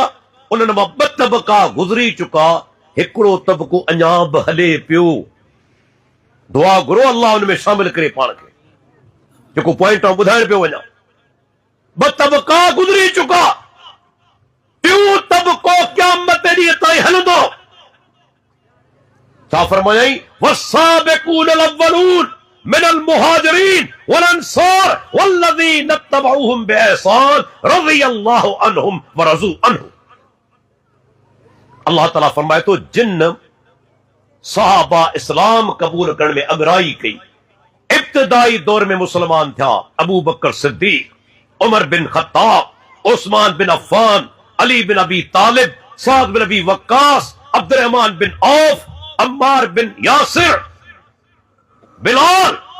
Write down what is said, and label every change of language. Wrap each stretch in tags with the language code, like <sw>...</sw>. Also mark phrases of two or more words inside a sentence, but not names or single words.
<sd>उन्हनि मां 2 तबक़ा गुज़री चुका, हिकिड़ो तबक़ो अञा बि हले पियो। दुआ घुरो अल्लाह उनमें शामिल करे पाण खे। जेको पॉइंट ॿुधाइण पियो वञा, ॿ तबका गुज़री चुका, टियों तबको क़यामत ॾींहं ताईं हलंदो। छा फरमायई?</sd> <ar>والسابقون الأولون من المهاجرين والأنصار والذين اتبعوهم بإحسان رضي الله عنهم ورضوا عنه.</ar> <sd>अल्लाह ताला फरमाए तो जिन सहाबा इस्लाम कबूल करण में अगराई कई, इब्तिदाई दौर में मुसलमान था, अबू बकर सिद्दीक, उमर बिन खत्ताब, उस्मान बिन अफ़्फ़ान, अली बिन अबी तालिब, साद बिन अबी वक्कास, अब्दुर्रहमान बिन औफ, अम्मार बिन यासिर, बिलाल,</sd>